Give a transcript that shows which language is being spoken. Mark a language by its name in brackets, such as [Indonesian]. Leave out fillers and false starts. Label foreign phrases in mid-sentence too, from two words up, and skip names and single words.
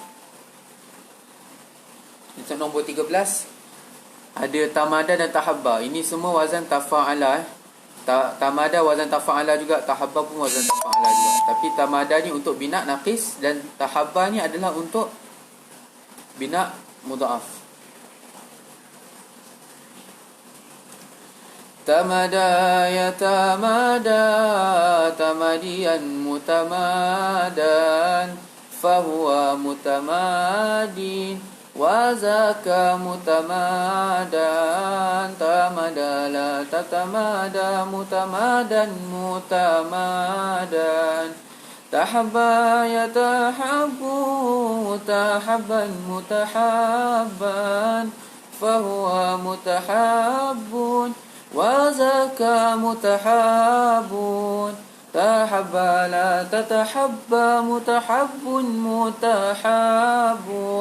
[Malay] Kita nombor 13. Ada tamada dan tahabba. Ini semua [Arabic] وزن تفاعل. تمادى وزن تفاعل [Malay] juga, tahabba pun [Arabic] وزن تفاعل [Malay] juga. Tapi tamada ni untuk [Arabic] بناء ناقص [Malay] dan tahabba ni adalah untuk [Arabic] بناء مضاعف. تمادى يتمادى تماديا متمادى فهو متماد وذاك متمادى تماد لا تتماد متمادى متمادى تحبب يتحبب متحببا متحببا فهو متحبب وذاك متحبب تحبب لا تتحبب متحبب متحبب.